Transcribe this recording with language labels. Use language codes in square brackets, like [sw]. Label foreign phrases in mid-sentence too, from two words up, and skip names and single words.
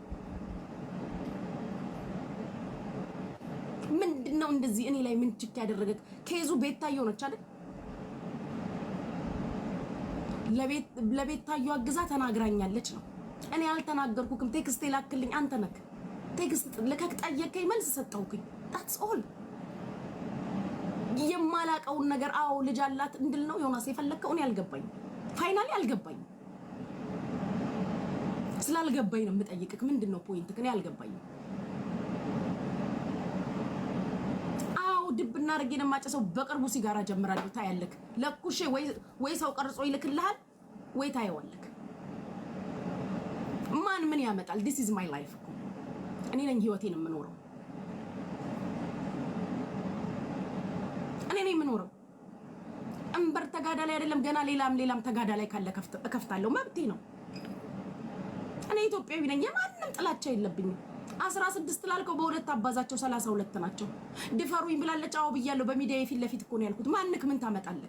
[am] ምንድነው እንደዚህ እኔ ላይ ምን ችክ ያደረገክ? ከይዙ ቤታየው ነች አይደል? ለቤታየው አግዛ ተናግራኛለች ነው። እኔ አልተናገርኩክም። ቴክስት ላክልኝ አንተ ነክ ቴክስት ለከክ ጠየቀኝ መልስ ሰጠውኩኝ። [en] that's all። [am] የማላቀውን ነገር አዎ ልጅ አላት እንድል ነው ዮናስ የፈለከው? እኔ አልገባኝ። ፋይናሊ አልገባኝ። ስላልገባኝ ነው የምጠይቅክ። ምንድነው ፖይንት? እኔ አልገባኝ። አዎ ድብና አርጌ ነው የማጨሰው። በቅርቡ ሲጋራ ጀምራለሁ ታያለክ። ለኩሼ ወይ ሰው ቀርጾ ይልክልሃል ወይ ታየዋለክ። ማን ምን ያመጣል? [en] this is my life። [am] እኔ ነኝ ህይወቴን የምኖረው። እኔ ነኝ የምኖረው። እንበር ተጋዳ ላይ አይደለም ገና ሌላም ተጋዳ ላይ ካለ እከፍታለሁ። መብቴ ነው። እኔ ኢትዮጵያዊ ነኝ። የማንም ጥላቻ የለብኝም። 16 ላልከው በሁለት አባዛቸው 32 ናቸው። ድፈሩኝ ብላለች። አዎ ብያለሁ። በሚዲያ የፊት ለፊት እኮ ነው ያልኩት። ማንክ ምን ታመጣለክ?